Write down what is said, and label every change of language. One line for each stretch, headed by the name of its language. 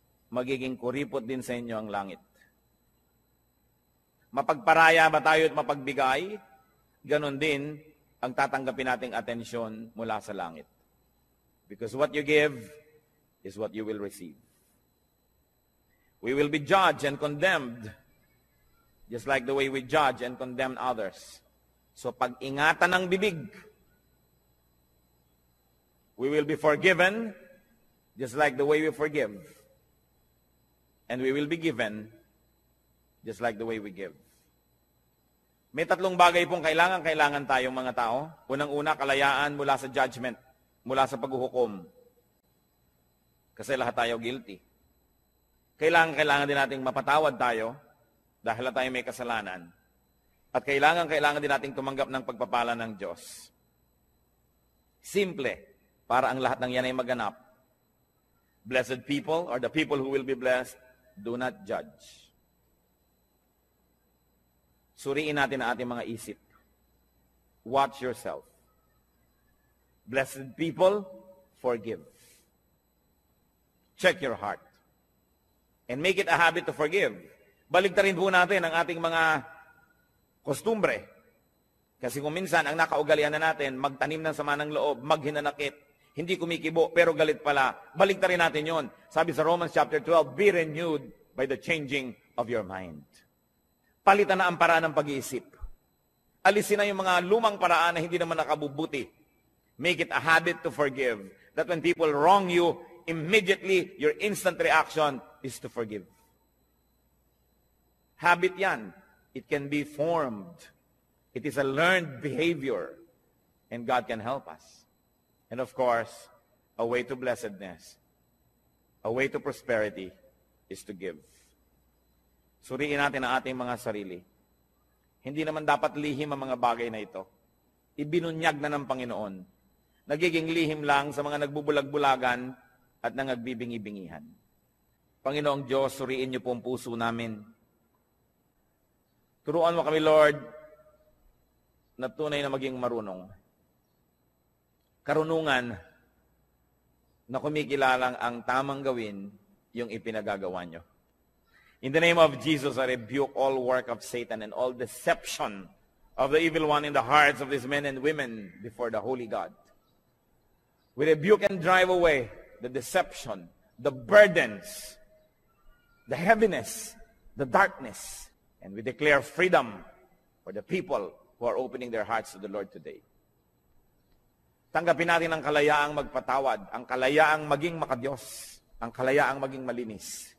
Filipino: Magiging kuripot din sa inyo ang langit. Mapagparaya ba tayo at mapagbigay? Ganon din ang tatanggapin nating atensyon mula sa langit.
English: Because what you give is what you will receive. We will be judged and condemned, just like the way we judge and condemn others.
Filipino: So pag-ingatan ng bibig.
English: We will be forgiven, just like the way we forgive. And we will be given, just like the way we give.
Filipino: May tatlong bagay pong kailangan tayong mga tao. Unang-una, kalayaan mula sa judgment, mula sa paghuhukom. Kasi lahat tayo guilty. Kailangan din nating mapatawad tayo dahil tayo may kasalanan. At kailangan din nating tumanggap ng pagpapala ng Diyos. Simple, para ang lahat ng yan ay maganap.
English: Blessed people, or the people who will be blessed, do not judge.
Filipino: Suriin natin ang ating mga isip.
English: Watch yourself. Blessed people, forgive. Check your heart. And make it a habit to forgive.
Filipino: Baligtarin po natin ang ating mga kostumbre. Kasi kung minsan, ang nakaugalian na natin, magtanim ng sama ng loob, maghinanakit, hindi kumikibo, pero galit pala. Baligtarin natin yon. Sabi sa
English: Romans chapter 12, be renewed by the changing of your mind.
Filipino: Palitan na ang paraan ng pag-iisip. Alisin na yung mga lumang paraan na hindi naman nakabubuti.
English: Make it a habit to forgive. That when people wrong you, immediately, your instant reaction is to forgive.
Filipino: Habit yan.
English: It can be formed. It is a learned behavior. And God can help us. And of course, a way to blessedness, a way to prosperity is to give.
Filipino: Suriin natin ang ating mga sarili. Hindi naman dapat lihim ang mga bagay na ito. Ibinunyag na ng Panginoon. Nagiging lihim lang sa mga nagbubulag-bulagan at nangagbibingi-bingihan. Panginoong Diyos, suriin niyo po ang puso namin. Turuan mo kami, Lord, na tunay na maging marunong. Karunungan na kumikilalang ang tamang gawin yung ipinagagawa niyo.
English: In the name of Jesus, I rebuke all work of Satan and all deception of the evil one in the hearts of these men and women before the Holy God. We rebuke and drive away the deception, the burdens, the heaviness, the darkness, and we declare freedom for the people who are opening their hearts to the Lord today.
Filipino: Tanggapin natin ang kalayaang magpatawad, ang kalayaang maging makadiyos, ang kalayaang maging malinis.